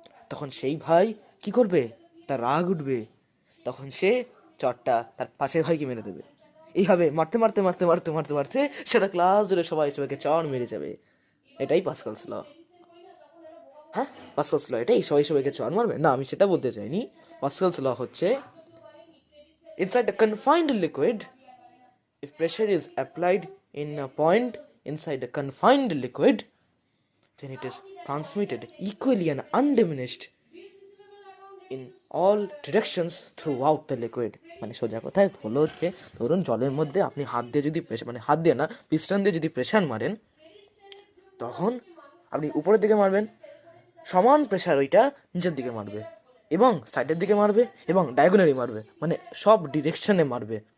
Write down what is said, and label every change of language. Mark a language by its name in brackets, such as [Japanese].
[Bangla] তখন সেই ভাই কি করবে? তার রাগ উঠবে। তখন সে চড়টা তার পাশের ভাইকে মেরে দেবে। এইভাবে মারতে মারতে মারতে মারতে মারতে মারতে সেটা ক্লাস জুড়ে সবাই সবাইকে চড় মেরে যাবে। এটাই পাস্কালস ল। হ্যাঁ, পাস্কালস ল এটাই, সবাই সবাইকে চড় মারবে না, আমি সেটা বলতে চাইনি। পাস্কালস ল হচ্ছে [English] inside a confined liquid, if pressure is applied in a point inside a confined liquid, then it is transmitted equally and undiminished in all directions throughout the liquid. [Bangla] মানে সোজা কথায় হলো হচ্ছে, ধরুন জলের মধ্যে আপনি হাত দিয়ে যদি প্রেশার, মানে হাত দিয়ে না, পিস্টন দিয়ে যদি প্রেশার মারেন, তখন আপনি উপরের দিকে মারবেন, সমান প্রেশার ওইটা নিচের দিকে মারবে, এবং সাইডের দিকে মারবে, এবং ডায়াগোনালি মারবে, মানে সব ডিরেকশনে মারবে।